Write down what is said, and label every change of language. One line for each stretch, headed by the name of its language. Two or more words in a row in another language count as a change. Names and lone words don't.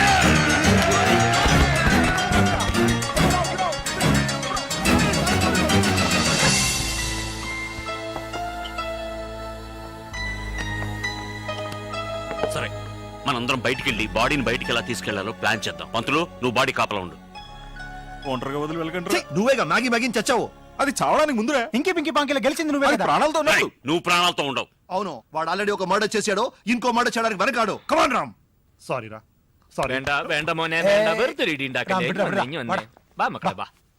Telugu: సరే, మనందరం బయటికి వెళ్ళి బాడీని బయటికి ఎలా తీసుకెళ్లాలో ప్లాన్ చేద్దాం. పంతులు, నువ్వు బాడీ కాపలా ఉండు. ఒంటరిగా వదిలి వెళ్ళకండి. నువ్వేగా మ్యాగీ మ్యాగీని చచ్చావు. అది చావడానికి ముందురా. ఇంకి పింకి పాంకిలో గెలిచింది నువ్వే కదా. ప్రాణాలతో ఉన్నాడు. నువ్వు ప్రాణాలతో ఉండవు. అవును, వాడు ఆల్రెడీ ఒక మర్డర్ చేశాడు. ఇంకో మర్డర్ చేయడానికి వెనకాడు. కమాన్ రామ్. సారీ రా, సారీ.
Malayalam: വേണ്ട വേണ്ട മോനെ വേണ്ട. വെറുതെ ഇടി ഉണ്ടാക്കല്ലേ. വാ മക്കളെ വാ.